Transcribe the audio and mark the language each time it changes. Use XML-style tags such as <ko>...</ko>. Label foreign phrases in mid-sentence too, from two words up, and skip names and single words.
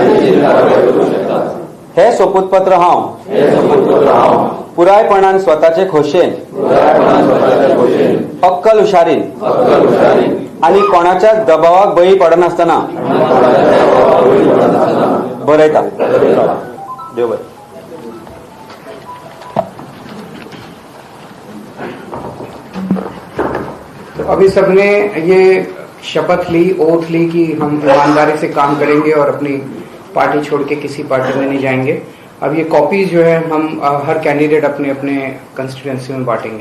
<kok>हे सोपूतपत्र हांव पुरायपणान स्वताचे खोशेन, अक्कल हुशारीन आनी कोणाच्या दबावाक बळी पडनासतना बरयता। देव बरें।</kok> <hi>तो अभी सबने ये शपथ ली, ओथ ली कि हम ईमानदारी से काम करेंगे और अपनी पार्टी छोड़ के किसी पार्टी में नहीं जाएंगे। अब ये कॉपीज जो है हम हर कैंडिडेट अपने अपने कंस्टिट्यूएंसी में बांटेंगे।</hi>